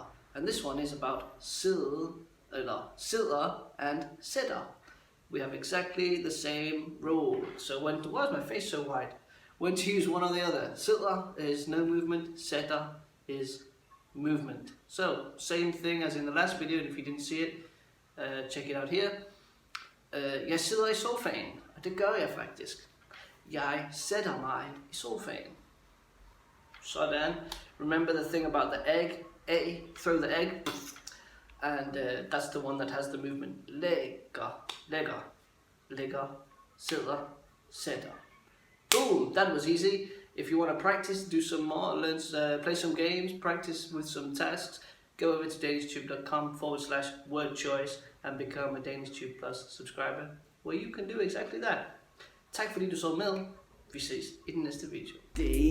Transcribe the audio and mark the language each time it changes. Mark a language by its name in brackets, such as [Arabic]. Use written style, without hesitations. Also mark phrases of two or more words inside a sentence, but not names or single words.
[English] And this one is about SIDDER and SÆTTER. We have exactly the same rule. So why is my face so white? When to use one or the other. SIDDER is no movement, SÆTTER is movement. So same thing as in the last video, and if you didn't see it, check it out here. [Danish] Jeg sidder I sofaen, og det gør jeg faktisk. Jeg sætter mig I sofaen. Sådan. [English] Remember the thing about the egg? Throw the egg. And that's the one that has the movement. [Danish] Lægger, sidder, sætter. [English] Boom, that was easy. If you want to practice, do some more, learn, play some games, practice with some tasks, go over to DanishTube.com/word choice and become a DanishTube Plus subscriber, where you can do exactly that. [Danish] Tak fordi du så med. Vi ses i den næste video.